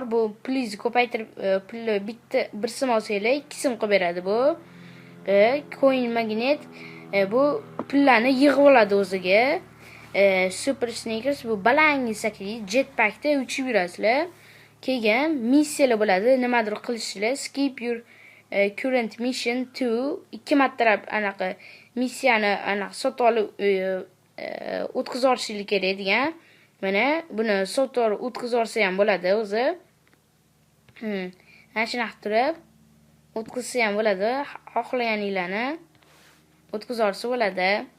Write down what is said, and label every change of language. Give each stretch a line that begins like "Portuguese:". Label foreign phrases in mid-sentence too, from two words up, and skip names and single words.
Uzbek: Bu pulni ko'paytirib pulni bitta bir so'm olsanglar 2 so'm qilib beradi bu.
English: Coin magnet
Uzbek: bu pullarni yig'ib oladi o'ziga.
English: Super sneakers
Uzbek: bu balangi sakraydi, jetpackda uchib yurasizlar. Keyin missiyalar bo'ladi, nimadir qilishlar.
English: Skip your current mission to
Uzbek: 2 martalab anaqa missiyani anaqa sotib olib o'tkazib yuborishlik kerak degan. Mana buni so'tor o'tkazib yuborsa ham bo'ladi o'zi. Mana shunaqa turib o'tkazsa ham bo'ladi. Xohlaganinglarni o'tkazib yuborsa bo'ladi.